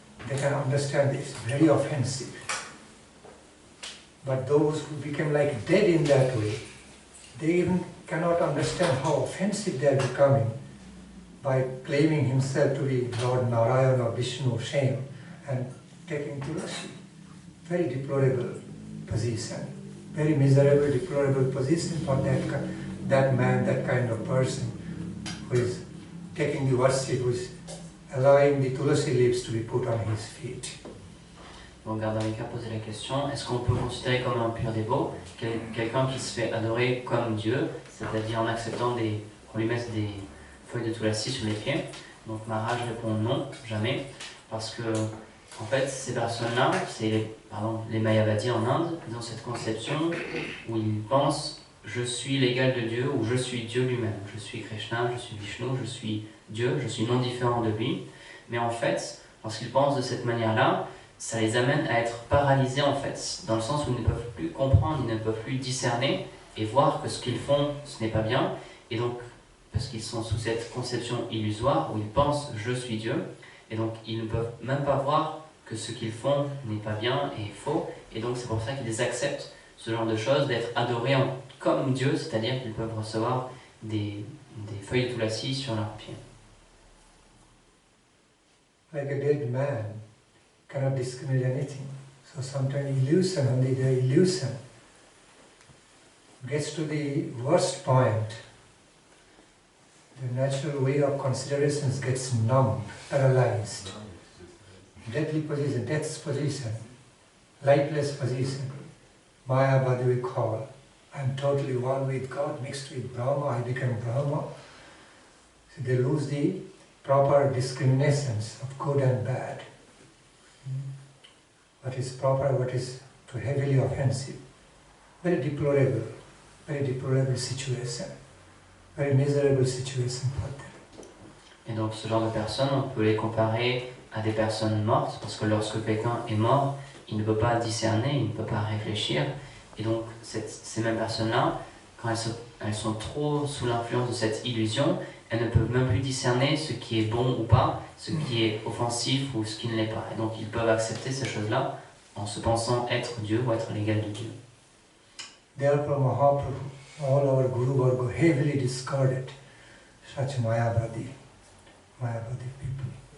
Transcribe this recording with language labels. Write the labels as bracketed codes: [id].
[en] They can understand it's very offensive. But those who become like dead in that way, they even cannot understand how offensive they are becoming by claiming himself to be Lord Narayana or Vishnu, shame, and taking Tulasi. Very deplorable position. Very miserable, deplorable position for that man, that kind of person who is taking the worship, who is allowing the Tulasi leaves to be put on his feet. [fr] Donc Gardarika posait la question, est-ce qu'on peut considérer comme un pur dévot quelqu'un qui se fait adorer comme Dieu, c'est-à-dire en acceptant qu'on lui mette des feuilles de Tulasi sur les pieds? Donc Maharaj répond non, jamais, parce que en fait ces personnes-là, c'est les Mayavadis en Inde, ils ont cette conception où ils pensent je suis l'égal de Dieu ou je suis Dieu lui-même, je suis Krishna, je suis Vishnu, je suis Dieu, je suis non différent de lui. Mais en fait, lorsqu'ils pensent de cette manière-là, ça les amène à être paralysés en fait, dans le sens où ils ne peuvent plus comprendre, ils ne peuvent plus discerner et voir que ce qu'ils font, ce n'est pas bien. Et donc, parce qu'ils sont sous cette conception illusoire où ils pensent « je suis Dieu », et donc ils ne peuvent même pas voir que ce qu'ils font n'est pas bien et faux. Et donc c'est pour ça qu'ils acceptent ce genre de choses, d'être adorés comme Dieu, c'est-à-dire qu'ils peuvent recevoir des feuilles de Tulasi sur leurs pieds. [en] Like a dead man cannot discriminate anything. So sometimes illusion, only the illusion gets to the worst point. The natural way of considerations gets numb, paralyzed. Deadly position, death's position, lifeless position. Mayavadi we call. I am totally one with God, mixed with Brahma, I become Brahma. So they lose the proper discriminations of good and bad. What is proper, what is too heavily offensive. Very deplorable situation. Very miserable situation for them. [fr] Et donc ce genre de personnes, on peut les comparer à des personnes mortes, parce que lorsque quelqu'un est mort, il ne peut pas discerner, il ne peut pas réfléchir. Et donc ces mêmes personnes-là, quand elles sont trop sous l'influence de cette illusion, elles ne peuvent même plus discerner ce qui est bon ou pas, ce qui est offensif ou ce qui ne l'est pas. Et donc ils peuvent accepter ces choses-là en se pensant être Dieu ou être l'égal de Dieu. [en] Therefore, Mahaprabhu, all our Guru Varga heavily discarded such Mayavadi people.